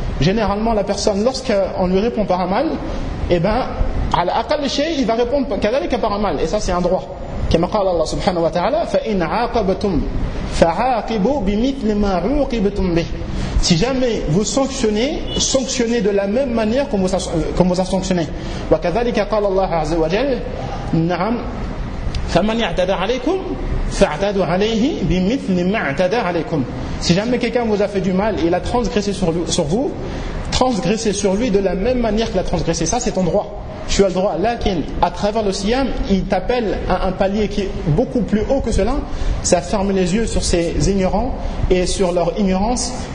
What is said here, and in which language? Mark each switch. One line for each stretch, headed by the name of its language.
French: Généralement, la personne, lorsqu'on lui répond par un mal, eh bien, il va répondre كذلك par un mal, et ça c'est un droit.
Arabic: كما قال الله سبحانه وتعالى فإن عاقبتم فعاقبوا بمثل ما عوقبتم به.
French: Si jamais vous sanctionnez, sanctionnez de la même manière comme vous a sanctionné.
Arabic: وكذلك قال الله عز وجل نعم فمن اعتدى عليكم فاعتدوا عليه بمثل ما اعتدى عليكم.
French: Si jamais quelqu'un vous a fait du mal, il a transgressé sur vous, transgressez sur lui de la même manière qu'il a transgressé. Ça c'est ton droit. Tu as le droit. Lakin, à travers le siyam, il t'appelle à un palier qui est beaucoup plus haut que cela. Ça ferme les yeux sur ces ignorants et sur leur ignorance.